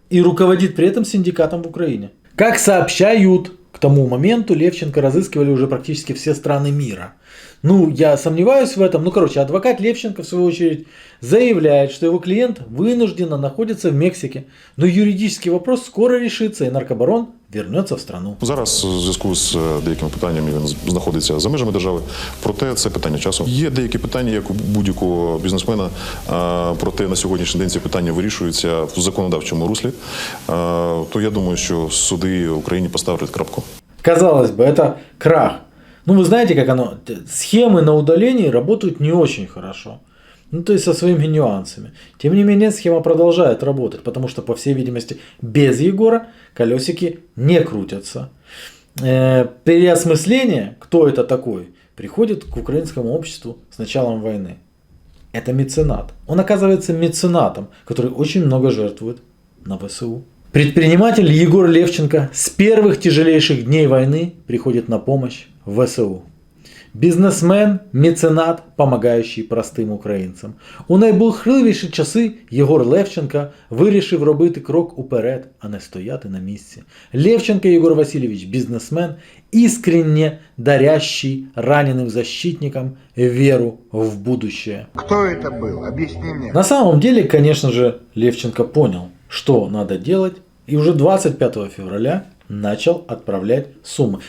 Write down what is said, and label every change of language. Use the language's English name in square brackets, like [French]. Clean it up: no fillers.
[Russian] И руководит при этом синдикатом в Украине. Как сообщают, к тому моменту Левченко разыскивали уже практически все страны мира. Ну, я сомневаюсь в этом. Адвокат Левченко, в свою очередь, заявляет, что его клиент вынужденно находится в Мексике. Но юридический вопрос скоро решится, и наркобарон вернется в страну. [Ukrainian] Зараз у зв'язку з деякими питаннями він знаходиться за межами держави, проте це питання часу. Є деякі питання, як у будь-якого бізнесмена, проте на сьогоднішній день ці питання вирішуються в законодавчому руслі. То я думаю, що суди в Україні поставлять крапку. [Russian] Казалось бы, это крах. Ну, вы знаете, как оно, схемы на удалении работают не очень хорошо. Ну, то есть со своими нюансами. Тем не менее, схема продолжает работать, потому что, по всей видимости, без Егора колесики не крутятся. Переосмысление, кто это такой, приходит к украинскому обществу с началом войны. Это меценат. Он оказывается меценатом, который очень много жертвует на ВСУ. Предприниматель Егор Левченко с первых тяжелейших дней войны приходит на помощь в ВСУ. [Ukrainian] Бізнесмен, меценат, помагаючий простим українцям. У найбурхливіші часи Єгор Левченко вирішив робити крок уперед, а не стояти на місці. [Russian] Левченко Єгор Васильевич – бізнесмен, искренне дарящий раненым защитникам веру в будущее. Кто это был? Объясни мне. На самом деле, конечно же, Левченко понял, что надо делать, и уже 25 февраля начал отправлять суммы.